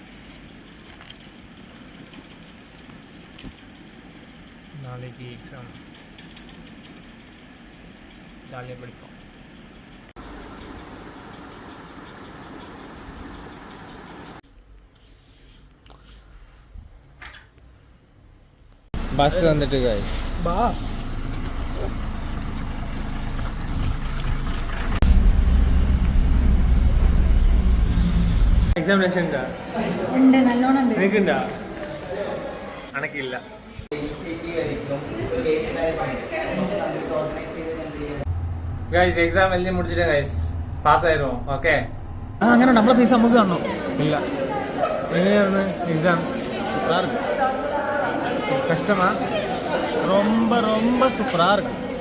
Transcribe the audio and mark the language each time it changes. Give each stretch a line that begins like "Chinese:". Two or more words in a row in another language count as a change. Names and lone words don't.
Tamil: நாளைக்கு எக்ஸாம், ஜாலியாக படிப்போம். பஸ் வந்துட்டு guys. பா
Malayalam: എക്സാമിനേഷൻ ഉണ്ട്, നല്ലോണം ഉണ്ട്. നിനക്കുണ്ടാ? അനക്കില്ല.
English: guys exam
Malayalam: എഴുതി മുടിച്ചിട്ട് ഗൈസ് പാസ്സായിരുന്നു. ഓക്കെ, അങ്ങനെ നമ്മളെ ഫീസ് നമുക്ക് കാണണോ? ഇല്ല. എങ്ങനെയായിരുന്നു എക്സാം? കഷ്ടമാ?
Tamil: ரொம்ப ரொம்ப சூப்பரா இருக்கு.